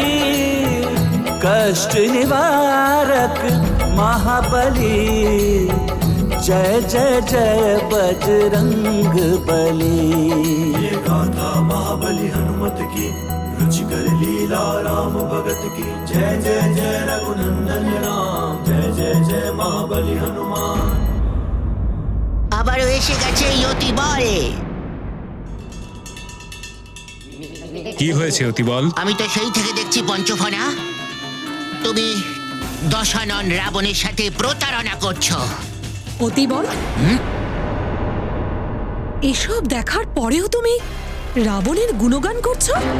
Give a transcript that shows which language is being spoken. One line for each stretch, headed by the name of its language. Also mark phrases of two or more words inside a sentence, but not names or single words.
Hindi: कष्ट निवारक महाबली, जय जय जय बजरंग बली। ये गाथा महाबली हनुमत की, रुचिकर लीला राम भगत की। जय जय जय रघुनंदन राम, जय जय जय महाबली हनुमान।
Bangla: আবারও এসে গেছে অতিবল। কি হয়েছে অতিবল? আমি তো সেই থেকে দেখছি পঞ্চফনা, তুমি দশানন রাবণের সাথে প্রতারণা করছো। অতিবল, এসব দেখার পরেও তুমি রাবণের গুণগান করছো?